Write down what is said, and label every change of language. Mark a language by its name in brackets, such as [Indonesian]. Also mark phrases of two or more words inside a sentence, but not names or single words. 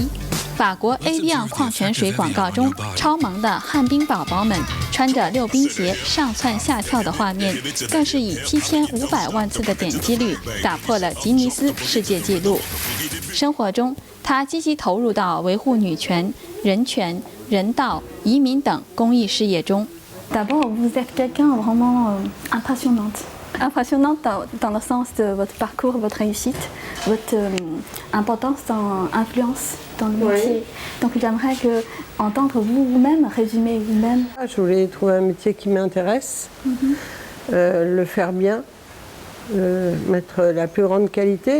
[Chinese] 法国 Evian 矿泉水广告中，超萌的旱冰宝宝们穿着溜冰鞋上蹿下跳的画面，更是以7500万次的点击率打破了吉尼斯世界纪录。生活中，他积极投入到维护女权、人权、人道、移民等公益事业中。 [French] D'abord, vous êtes quelqu'un vraiment impressionnante dans le sens de votre parcours, votre réussite, votre importance, influence dans le métier. Donc j'aimerais entendre vous-même, résumer vous-même. Je voulais trouver un métier qui m'intéresse, le faire bien, mettre la plus grande qualité.